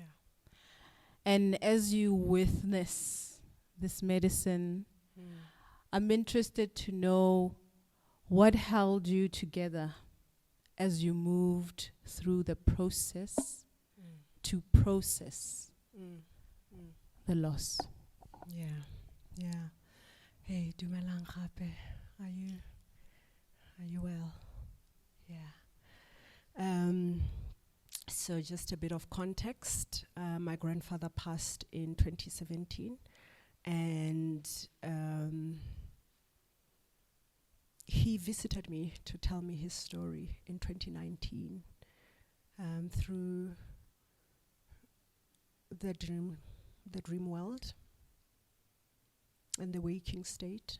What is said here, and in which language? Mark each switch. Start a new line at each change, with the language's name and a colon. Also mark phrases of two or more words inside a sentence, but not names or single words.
English: And as you witness this medicine, I'm interested to know what held you together as you moved through the process to process the loss. Yeah, yeah.
Northern Sotho: Hey, dumelang gape.
English: Are you well? Yeah. So just a bit of context. My grandfather passed in 2017, and he visited me to tell me his story in 2019 through the dream world and the waking state.